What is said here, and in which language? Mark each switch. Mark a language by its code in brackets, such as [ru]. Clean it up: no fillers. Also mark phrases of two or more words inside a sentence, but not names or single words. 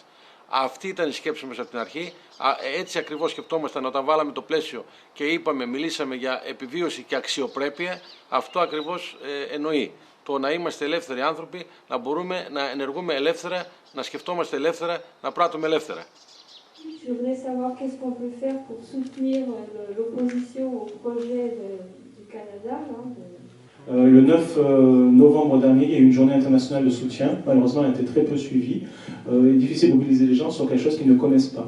[el] Αυτή ήταν η σκέψη μας από την αρχή. Έτσι ακριβώς σκεφτόμασταν όταν βάλαμε το πλαίσιο και μιλήσαμε για επιβίωση και αξιοπρέπεια. Αυτό ακριβώς εννοεί. Το να είμαστε ελεύθεροι άνθρωποι, να μπορούμε να ενεργούμε ελεύθερα, να σκεφτόμαστε ελεύθερα, να πράττουμε ελεύθερα. [fr] Je voudrais savoir qu'est-ce qu'on peut faire pour soutenir l'opposition au projet du Canada. Le 9 novembre dernier, il y a eu une journée internationale de soutien. Malheureusement, elle a été très peu suivie. Il est difficile de mobiliser les gens sur quelque chose qu'ils ne connaissent pas.